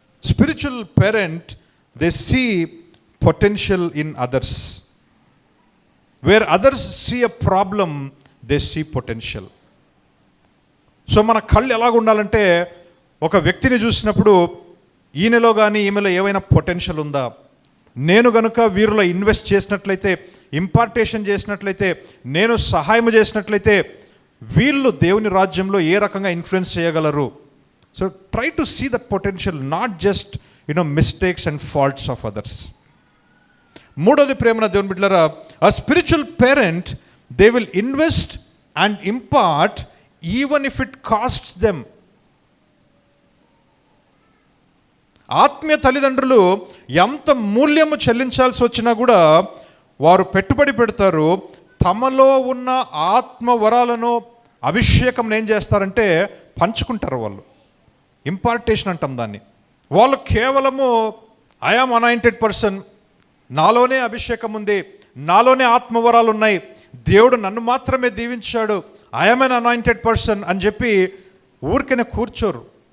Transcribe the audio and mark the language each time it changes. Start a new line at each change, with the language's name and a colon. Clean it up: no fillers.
English: Spiritual parent, they see potential in others. Where others see a problem, they see potential.
Telugu: So మన కళ్ళు ఎలాగ ఉండాలంటే, ఒక వ్యక్తిని చూసినప్పుడు ఈయనలో కానీ ఈమెలో ఏమైనా పొటెన్షియల్ ఉందా, నేను గనుక వీరిలో ఇన్వెస్ట్ చేసినట్లయితే, ఇంపార్టేషన్ చేసినట్లయితే, నేను సహాయం చేసినట్లయితే వీళ్ళు దేవుని రాజ్యంలో ఏ రకంగా ఇన్ఫ్లుయెన్స్ చేయగలరు.
English: So try to see that potential, not just mistakes and faults of others.
Telugu: మూడోది ప్రేమన దేవుని బిడ్డలారా,
English: a spiritual parent, they will invest and impart even if it costs them.
Telugu: ఆత్మీయ తల్లిదండ్రులు ఎంత మూల్యము చెల్లించాల్సి వచ్చినా కూడా వారు పెట్టుబడి పెడతారు. తమలో ఉన్న ఆత్మ వరాలను, అభిషేకం ఏం చేస్తారంటే పంచుకుంటారు. వాళ్ళు ఇంపార్టేషన్ అంటాం దాన్ని. వాళ్ళు కేవలము
English: I am anointed person,
Telugu: నాలోనే అభిషేకం ఉంది, నాలోనే ఆత్మవరాలు ఉన్నాయి, దేవుడు నన్ను మాత్రమే దీవించాడు,
English: I am an anointed person
Telugu: అని చెప్పి ఊరికనే కూర్చోరు.